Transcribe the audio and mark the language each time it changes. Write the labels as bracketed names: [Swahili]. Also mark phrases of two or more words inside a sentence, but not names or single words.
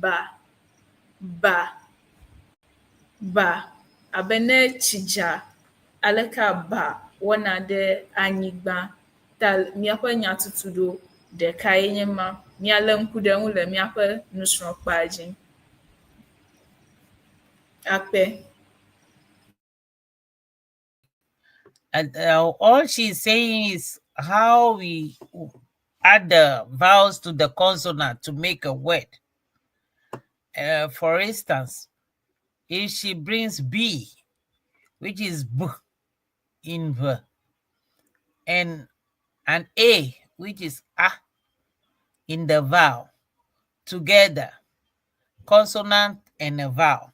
[Ewe] ba abe ne tsi dza aleka ba wɔna ɖe anyigba ta míaƒe nyatutuɖo ɖeka ye nye ma míalé ŋku ɖe ŋu le míaƒe nusrɔ̃kpa dzi. Akpe. [English] And all she's saying is how we add the vowels to the consonant to make a word. For instance, if she brings B, which is B in V, and an A, which is A in the vowel, together, consonant and a vowel.